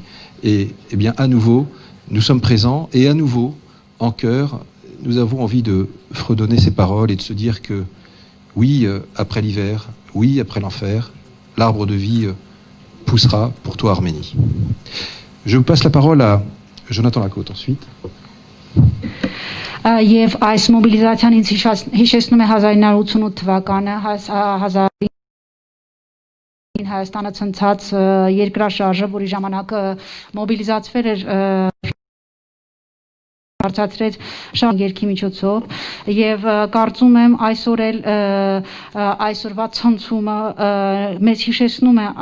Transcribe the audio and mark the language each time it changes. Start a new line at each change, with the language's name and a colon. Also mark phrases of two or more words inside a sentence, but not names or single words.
French: Et bien à nouveau, nous sommes présents et à nouveau, en chœur, nous avons envie de fredonner ces paroles et de se dire que oui, après l'hiver, oui, après l'enfer, l'arbre de vie poussera pour toi Arménie. Je vous passe la parole à Jonathan Lacôte ensuite.
Armenian: Եվ այս մոբիլիզացիան ինձ հիշեցնում է 1988 թվականը Հայաստանը ցնցած երկրաշարժը, որի ժամանակ մոբիլիզացվել էր բարձրացրեց շատ երկի միջոցով եւ կարծում եմ այսօր էլ այսօրվա ցնցումը մեզ հիշեցնում